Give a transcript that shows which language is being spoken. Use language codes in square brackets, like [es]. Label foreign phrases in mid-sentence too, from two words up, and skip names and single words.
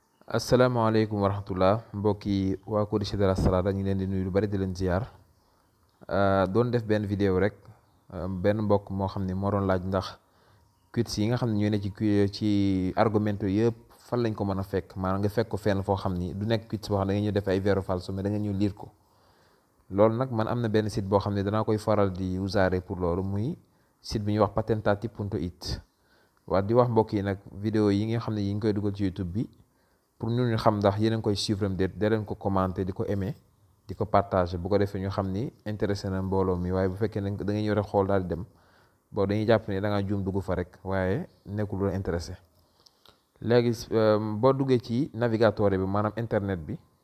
[ar] السلام عليكم ورحمة الله [wo] mbokki waa Codice de la Strada ñu ngi leen di nuyu lu bari di leen ziar doon def benn vidéo rek benn mbokk moo xam ne moo doon laaj ndax quiz yi nga xam ne ñoo ne ci argumento yëpp fan lañ ko mën a fekk maanaam nga fekk ko fenn foo xam ni du nekk quiz boo xam ne da nga ñu def ay [it] vero falso [wo] mais da nga ñu lire ko loolu nag man am na benn site boo xam ne danaa koy faral di usare pour loolu muy site bi ñuy wax patentati.it waa di wax mbokk yi nag vidéo yi nga xam ne yi ngi koy dugal ci YouTube bi pour ñu xam ndax yéen a ngi koy suivre am déet da leen ko commenter di ko aimer di ko partager bu ko defee ñu xam ni intéressé na mbooloo mi waaye bu fekkee ne da ngay ñëw rek xool daal di dem boo dañuy jàpp ne da ngaa juum dugg fa rek waaye nekkul lu la intéressé léegi boo duggee ci navigateur bi maanaam internet bi